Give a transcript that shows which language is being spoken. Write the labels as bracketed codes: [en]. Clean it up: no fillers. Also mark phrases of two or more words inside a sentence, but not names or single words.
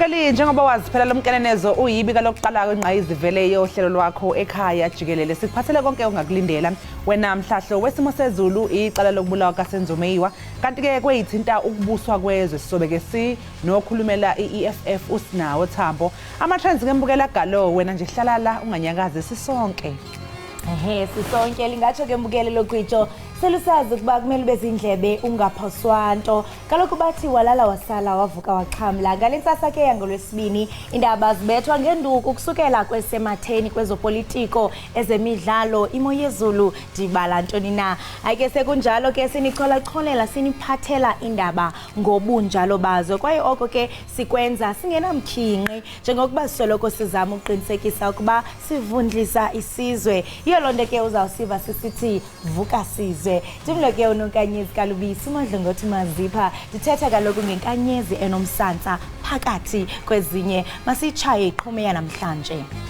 [zu] Bafethu njengoba wazi phela lomkenenezo uyibika lokuqala kwengqayizivele yohlelo lwakho ekhaya Jikelele sikuphathele konke ongakulindela wena mhlahlo wesimo sezulu icala lokubulawa kaSenzomeyiwa kanti ke kweyithinta ukubuswa kwezwe sisobeke si nokhulumela iEFF usinawo Thambo ama trends ngembukela galo wena nje hlala la unganyakaze sisonke [xh] sisonke lingatsho ke mbukele lokwitsho selusazi ukuba kumele bezindlebe ungaphoswanto kaloku bathi walala wasala wavuka waxhamla ngalentsasa ke yangolwesibini indaba zibethwa ngenduku kusukela kwesematheni kwezopolitiko ezemidlalo imo yezulu dibala ntoni na ayike sekunjalo ke sinichola siniphathela indaba ngobunjalo bazo kwaye oko ke sikwenza singenamkhinqi njengokuba sisoloko sizama uqinisekisa ukuba sivundlisa isizwe iyo lonto ke uzawusiva sisithi vuka sizwe Dimloke unonkanyezi kalubisi uMadlongothi Mazipha dithetha kaloku ngenkanyezi enomsantsa phakathi kwezinye masichaye iqhume yanamhlanje